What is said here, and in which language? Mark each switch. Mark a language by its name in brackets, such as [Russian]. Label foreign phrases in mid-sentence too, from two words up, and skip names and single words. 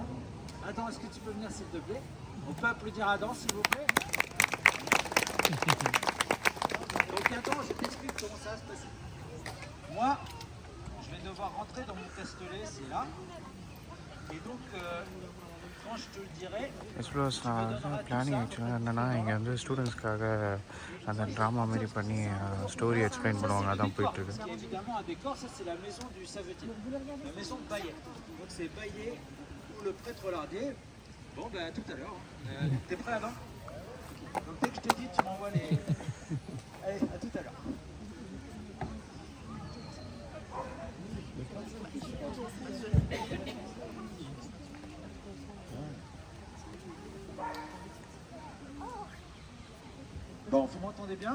[French] Adam, est-ce que tu peux venir, s'il te plaît? On peut applaudir Adam, s'il vous plaît? Donc, Adam, je t'explique comment ça va se passer. Moi, je vais devoir rentrer dans mon castelet, c'est là. Et donc, quand je te le dirai, [English] எக்ஸ்ப்ளோர்ஸ் நான் வந்து பிளானிங் ஆக்சுவலாக [Tamil] என்னென்னா இங்கே வந்து ஸ்டூடெண்ட்ஸ்க்காக அந்த ட்ராமா மாரி பண்ணி ஸ்டோரி எக்ஸ்பிளைன் பண்ணுவாங்க, அதான் போயிட்டுருக்கு. [French] ce qui est évidemment un décor, ça c'est la maison du savetier, la maison de Baillet. Donc c'est Baillet ou le prêtre lardier. Bon, ben à tout à l'heure. T'es prêt avant? Donc dès que je te dis, tu m'envoies les. Allez, à tout à l'heure. Bon, vous m'entendez bien?